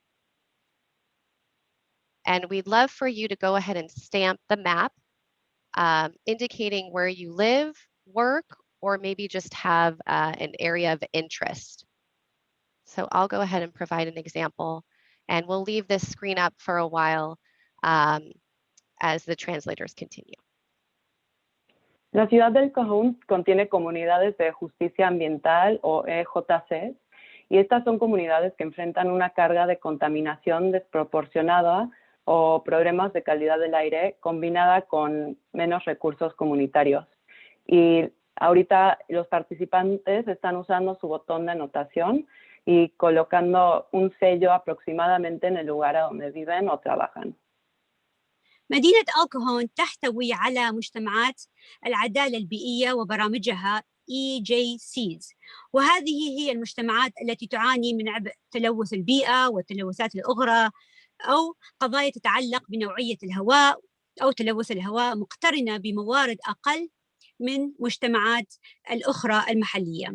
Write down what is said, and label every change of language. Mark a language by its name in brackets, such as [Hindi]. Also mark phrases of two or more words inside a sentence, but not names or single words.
[English] And we'd love for you to go ahead and stamp the map, indicating where you live, work, or maybe just have an area of interest. So I'll go ahead and provide an example, and we'll leave this screen up for a while as the translators continue. [Spanish] La ciudad del Cajon contiene comunidades de justicia ambiental o EJC, y estas son comunidades que enfrentan una carga de contaminación desproporcionada o problemas de calidad del aire combinada con menos recursos comunitarios. Y ahorita los participantes están usando su botón de anotación y colocando un sello aproximadamente en el lugar a donde viven o trabajan. [Arabic] مدينة الكهون تحتوي على مجتمعات العدالة البيئية وبرامجها EJCs، وهذه هي المجتمعات التي تعاني من عبء تلوث البيئة والتلوثات الأخرى أو قضايا تتعلق بنوعية الهواء أو تلوث الهواء مقترنة بموارد أقل من مجتمعات الأخرى المحلية.